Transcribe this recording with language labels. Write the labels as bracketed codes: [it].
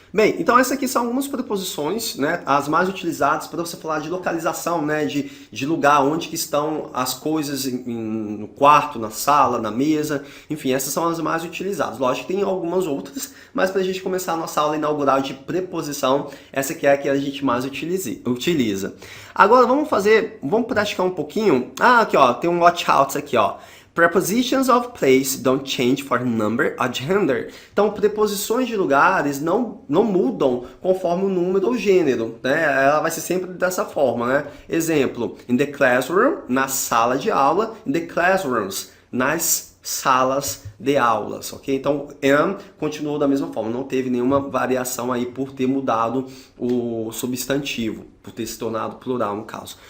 [pt] Bem, então essas aqui são algumas preposições, né, as mais utilizadas para você falar de localização, né, de lugar onde que estão as coisas no quarto, na sala, na mesa, enfim, essas são as mais utilizadas. Lógico que tem algumas outras, mas para a gente começar a nossa aula inaugural de preposição, essa aqui é a que a gente mais utiliza. Agora vamos praticar um pouquinho. Ah, aqui ó, tem um watch out aqui ó. [en] Prepositions of place don't change for number or gender. [pt] Então, preposições de lugares não mudam conforme o número ou gênero, né? Ela vai ser sempre dessa forma, né? Exemplo, [en] in the classroom, [pt] na sala de aula, [en] in the classrooms, [pt] nas salas de aulas, ok? Então, am continuou da mesma forma, não teve nenhuma variação aí por ter mudado o substantivo, por ter se tornado plural no caso.